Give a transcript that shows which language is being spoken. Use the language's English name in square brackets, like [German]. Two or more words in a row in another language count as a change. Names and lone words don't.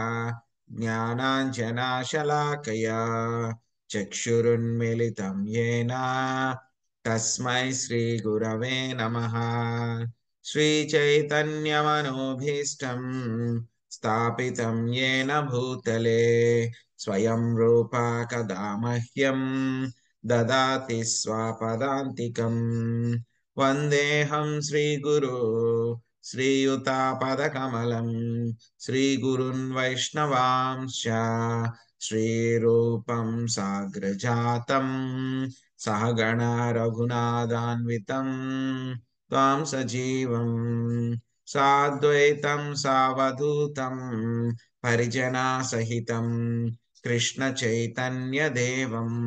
[Sanskrit] జ్ఞానాంజనాశలాకయా చక్షురున్మిలితం యేన తస్మై శ్రీ గురవే నమః, శ్రీచైతన్యమనోభీష్టం స్థాపితం యేన భూతలే స్వయం రూపా కదా మహ్యం దదాతి స్వపదాంతికం, వందేహం శ్రీగురు श्रीयुतापदकमलं श्रीगुरुन् वैष्णवांश्च श्रीरूपं साग्रजातं सहगण रघुनाथान्वितं त्वां सजीवं साद्वैतं सावधूतं परिजनसहितं कृष्णचैतन्यदेवं